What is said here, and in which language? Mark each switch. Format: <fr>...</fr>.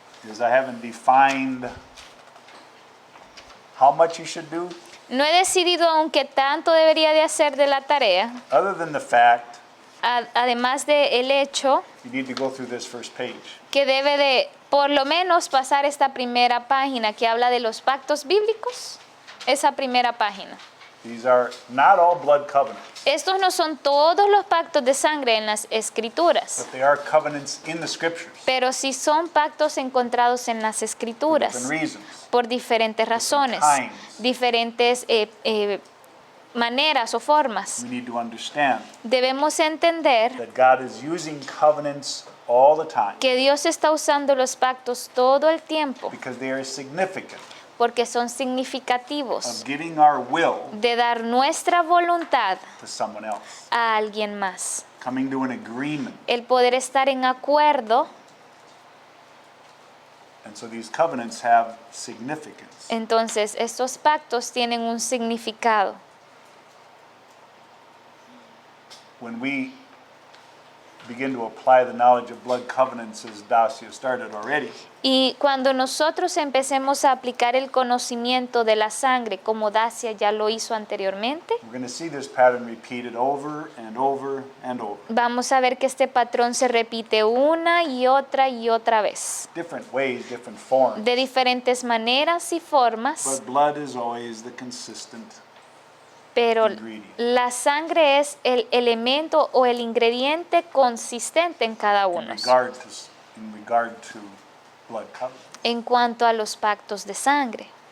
<en>is I haven't defined how much you should do,</en> <es>no he decidido aún qué tanto debería de hacer de la tarea,</es> <en>other than the fact</en> <es>además de el hecho</es> <en>you need to go through this first page.</en> <es>que debe de por lo menos pasar esta primera página que habla de los pactos bíblicos, esa primera página.</es> <en>These are not all blood covenants,</en> <es>Estos no son todos los pactos de sangre en las escrituras,</es> <en>but they are covenants in the scriptures</en> <es>pero sí son pactos encontrados en las</es> <en>for</en> <es>escrituras</es> <en>different reasons.</en> <es>por diferentes razones,</es> <en>times.</en> <es>diferentes maneras o formas.</es> <en>We need to understand</en> <es>Debemos entender</es> <en>that God is using covenants all the time</en> <es>que Dios está usando los pactos todo el tiempo</es> <en>because they are significant</en> <es>porque son</es> <en>of</en> <es>significativos</es> <en>giving our will</en> <es>de dar nuestra voluntad</es> <en>to someone else,</en> <es>a alguien más.</es> <en>coming to an agreement.</en> <es>El poder estar en acuerdo,</es> <en>And so these covenants have significance.</en> <es>entonces estos pactos tienen un significado.</es> <en>When we begin to apply the knowledge of blood covenants as Dacia started already,</en> <es>Y cuando nosotros empecemos a aplicar el conocimiento de la sangre, como Dacia ya lo hizo anteriormente,</es> <en>we're going to see this pattern repeated over and over and over.</en> <es>vamos a ver que este patrón se repite una y otra vez,</es> <en>Different ways, different forms.</en> <es>de diferentes maneras y formas,</es> <en>But blood is always the consistent</en> <es>Pero</es> <en>ingredient.</en> <es>la sangre es el elemento o el ingrediente consistente en cada uno.</es> <en>In regard to blood covenant.</en> <es>En cuanto a los pactos de sangre.</es>